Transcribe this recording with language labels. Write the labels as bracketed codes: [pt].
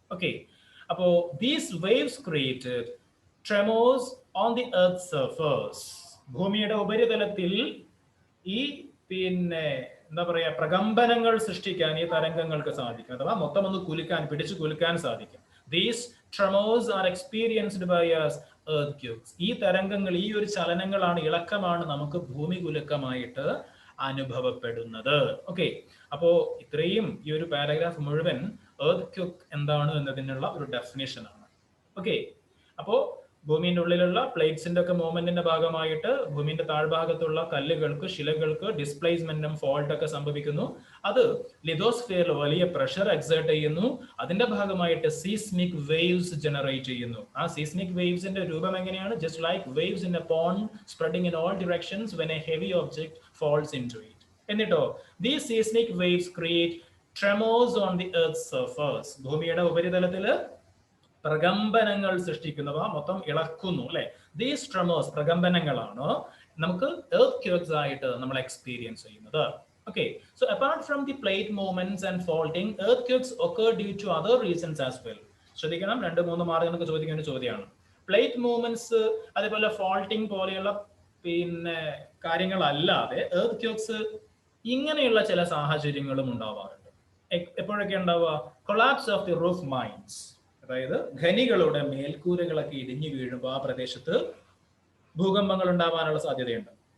[en] Okay, അപ്പോ these waves created tremors on the earth surface. [ml] ഭൂമിയുടെ ഉപരിതലത്തിൽ ഈ പിന്നെ എന്താ പറയാ പ്രകമ്പനങ്ങൾ സൃഷ്ടിക്കാൻ ഈ തരംഗങ്ങൾക്ക് സാധിക്കും, അഥവാ മൊത്തം ഒന്ന് പിടിച്ചു കുലുക്കാൻ സാധിക്കും. [en] These tremors are experienced by us earthquakes. [ml] ഈ തരംഗങ്ങൾ, ഈ ഒരു ചലനങ്ങളാണ്, ഇളക്കമാണ് നമുക്ക് ഭൂമി കുലുക്കമായിട്ട് അനുഭവപ്പെടുന്നത്. ഓക്കെ, അപ്പോ ഇത്രയും ഈ ഒരു പാരഗ്രാഫ് മുഴുവൻ earthquake എന്താണ് എന്നതിനുള്ള ഒരു ഡെഫിനിഷൻ ആണ്. ഓക്കെ, അപ്പോ ഭൂമിയുടെ ഉള്ളിലുള്ള പ്ലേറ്റ്സിന്റെ ഒക്കെ മൂവ്മെന്റിന്റെ ഭാഗമായിട്ട് ഭൂമിന്റെ താഴ്ഭാഗത്തുള്ള കല്ലുകൾക്ക്, ശിലകൾക്ക് ഡിസ്പ്ലേസ്മെന്റും ഫോൾട്ട് ഒക്കെ സംഭവിക്കുന്നു. അത് ലിഥോസ്ഫിയറിൽ വലിയ പ്രഷർ എക്സേർട്ട് ചെയ്യുന്നു. അതിന്റെ ഭാഗമായിട്ട് സീസ്മിക് വേവ്സ് ജനറേറ്റ് ചെയ്യുന്നു. ആ സീസ്മിക് വേവ്സിന്റെ രൂപം എങ്ങനെയാണ്? [en] Just like waves in a pond spreading in all directions when a heavy object falls into it. എന്നിട്ടോ these seismic waves create tremors on the earth surface. [ml] ഭൂമിയുടെ ഉപരിതലത്തില് പ്രകമ്പനങ്ങൾ സൃഷ്ടിക്കുന്നവ, മൊത്തം ഇളക്കുന്നു, അല്ലെ? ദീസ് ട്രെമേഴ്സ്, പ്രകമ്പനങ്ങളാണ് നമുക്ക് എർത്ത്ക്വേക്സ് ആയിട്ട് നമ്മൾ എക്സ്പീരിയൻസ് ചെയ്യുന്നത്. [en] Okay, so apart from the plate movements and faulting, earthquakes occur due to other reasons as well. [ml] ശ്രദ്ധിക്കണം, 2-3 മാർഗങ്ങൾക്ക് ചോദിക്കുന്ന ഒരു ചോദ്യമാണ്. പ്ലേറ്റ് മൂവ്മെന്റ്സ് അതേപോലെ ഫോൾട്ടിങ് പോലെയുള്ള പിന്നെ കാര്യങ്ങളല്ലാതെ എർത്ത്ക്വേക്സ് ഇങ്ങനെയുള്ള ചില സാഹചര്യങ്ങളും ഉണ്ടാവാറുണ്ട്. എപ്പോഴൊക്കെ ഉണ്ടാവുക? [en] collapse of the roof mines, [ml] അതായത് ഖനികളുടെ മേൽക്കൂരകളൊക്കെ ഇടിഞ്ഞു വീഴുമ്പോൾ ആ പ്രദേശത്ത് ഭൂകമ്പങ്ങൾ ഉണ്ടാവാനുള്ള സാധ്യതയുണ്ട്.